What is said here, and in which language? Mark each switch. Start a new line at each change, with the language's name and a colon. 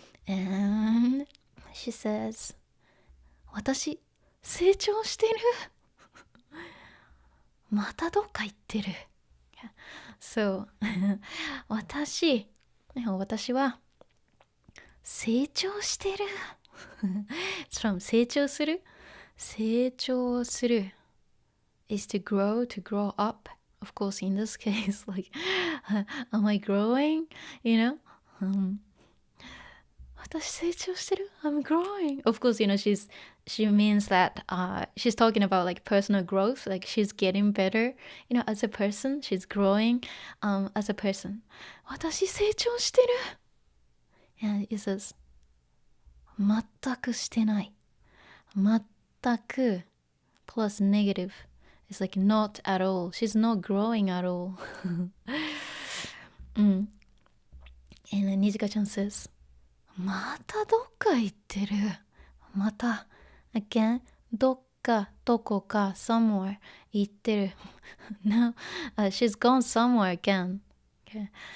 English: And she says,
Japanese: 私、成長してるまたどっか行ってる So, 私は成長してる
English: It's from
Japanese: 成長する成長する
English: is to grow up. Of course, in this case, like, am I growing?
Japanese: 私成長してる
English: I'm growing. Of course, she means that she's talking about like personal growth, like she's getting better, as a person, she's growing as a person.
Japanese: 私成長してる
English: And it says
Japanese: 全くしてない全く
English: plus negative. It's like not at all. She's not growing at all. And then Nijika-chan says
Japanese: またどっか行ってるまた
English: again
Japanese: どっかどこか
English: somewhere
Japanese: 行ってる
English: Now she's gone somewhere again. Okay.